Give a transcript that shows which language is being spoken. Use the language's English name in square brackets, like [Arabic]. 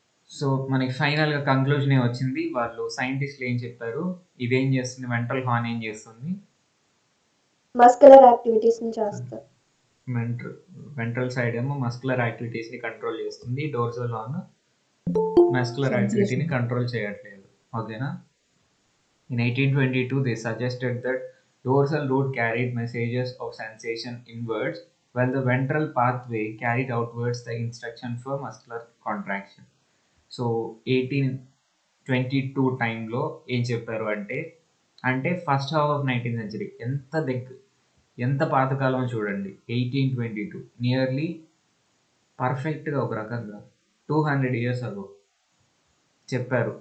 [Telugu] So మనకి ఫైనల్గా conclusion వచ్చింది. వాళ్ళు సైంటిస్టులు ఏం చెప్పారు, ఇదేం చేస్తుంది, వెంట్రల్ హార్న్ ఏం చేస్తుంది, మస్కులర్ యాక్టివిటీస్ ని చేస్తారు. వెంట్రల్ సైడ్ ఏమో మస్కులర్ యాక్టివిటీస్ని కంట్రోల్ చేస్తుంది, డోర్సల్ హార్న్ మస్కులర్ యాక్టివిటీని కంట్రోల్ చేయట్లేదు, ఓకేనా. [English] In 1822, they suggested that dorsal root carried messages of sensation inwards, while the ventral pathway carried outwards the instruction for muscular contraction. [Telugu] So 1822 టైంలో ఏం చెప్పారు అంటే [English] first half of 19th century, [Telugu] ఎంత పాతకాలం చూడండి. 1822 nearly పర్ఫెక్ట్గా ఒక రకంగా [English] 200 years ago [Telugu] చెప్పారు.